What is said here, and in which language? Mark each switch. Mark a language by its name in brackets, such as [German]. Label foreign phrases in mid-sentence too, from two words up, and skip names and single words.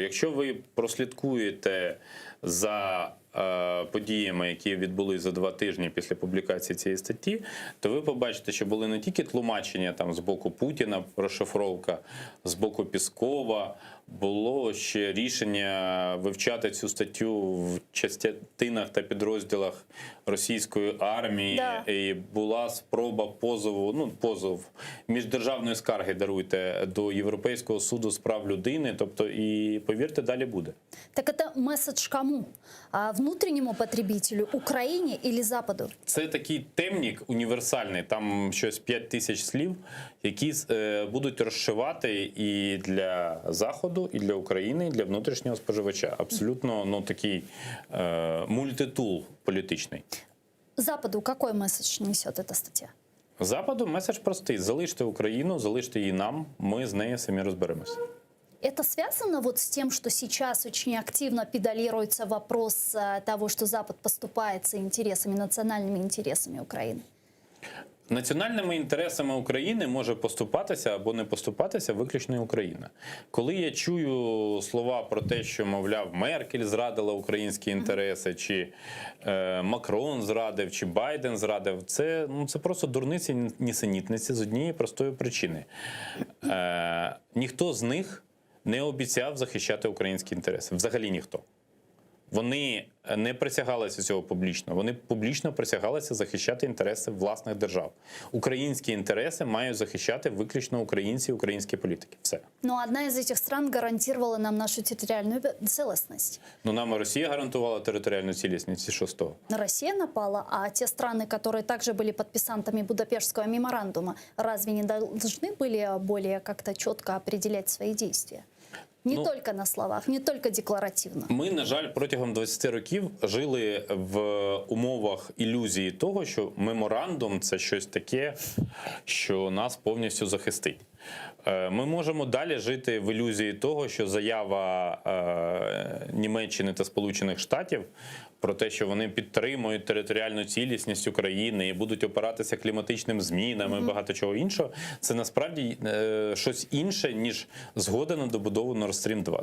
[Ukrainian] Якщо ви прослідкуєте за подіями, які відбулись за 2 тижні після публікації цієї статті, то ви побачите, що були не тільки тлумачення там з боку Путіна, розшифровка, з боку Піскова, було ще рішення вивчати цю статтю в частинах та підрозділах російської армії. [Russian] Да. [Ukrainian] І була спроба позов міждержавної скарги, даруйте, до Європейського суду з прав людини. Тобто, і повірте, далі буде. [Russian] Так это месседж кому? Внутреннему потребителю, Украине или Западу? [Ukrainian] Це такий темник універсальний, там щось 5000 слів, які будуть розшивати і для Заходу, і для України, і для внутрішнього споживача. Абсолютно такий мультитул політичний. [Russian] Западу какой месседж несет эта статья? [Ukrainian] Западу меседж простий: залиште Україну, залиште її нам, ми з нею самі розберемося. [Russian] Это связано вот с тем, что сейчас очень активно педалируется вопрос того, что Запад поступает с интересами, национальными интересами Украины? [Ukrainian] Національними інтересами України може поступатися або не поступатися виключно Україна. Коли я чую слова про те, що, мовляв, Меркель зрадила українські інтереси, чи Макрон зрадив, чи Байден зрадив, це просто дурниці, нісенітниці з однієї простої причини. Ніхто з них не обіцяв захищати українські інтереси. Взагалі ніхто. Вони не присягалися цього публічно. Вони публічно присягалися захищати інтереси власних держав. Українські інтереси мають захищати виключно українці і українські політики. Все. [Russian] Но одна из этих стран гарантировала нам нашу территориальную целостность. [Ukrainian] Нам Росія гарантувала територіальну цілісність, і що з того? [Russian] Россия напала, а те страны, которые также были подписантами Будапештского меморандума, разве не должны были более как-то четко определять свои действия? Не только на словах, не только декларативно. [Ukrainian] Ми, на жаль, протягом 20 років жили в умовах ілюзії того, що меморандум – це щось таке, що нас повністю захистить. Ми можемо далі жити в ілюзії того, що заява Німеччини та Сполучених Штатів про те, що вони підтримують територіальну цілісність України і будуть опиратися кліматичним змінам і багато чого іншого, це насправді щось інше, ніж згода на добудову Nord Stream 2.